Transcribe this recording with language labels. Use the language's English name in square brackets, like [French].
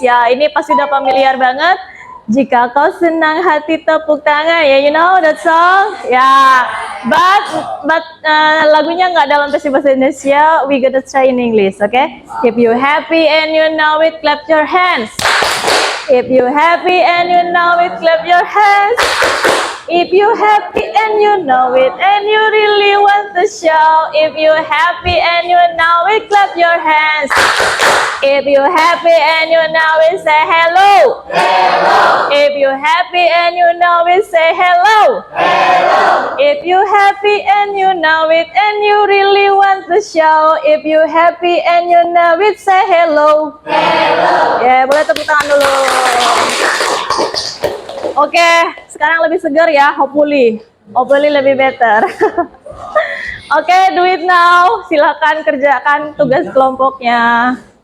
[Indonesian] Ya, ini pasti udah familiar banget. Jika kau senang hati tepuk tangan, ya, [English] you know that song? [Indonesian] Ya, [English] but [Indonesian] lagunya nggak dalam versi bahasa Indonesia. [English] We gonna try in English, okay? If you happy and you know it, clap your hands. If you happy and you know it, clap your hands. If you happy and you know it, and you really want to show. If you happy and you know it, clap your hands. If you happy and you know it, say hello. Hello. If you happy and you know it, say hello. Hello. If you happy and you know it, and you really want to show. If you happy and you know it, say hello. Hello. [Indonesian] Ya, boleh tepuk tangan dulu. Oke, sekarang lebih segar ya, [English] hopefully [Indonesian] lebih [English] better. Oke, do it now. [Indonesian] Silakan kerjakan tugas kelompoknya.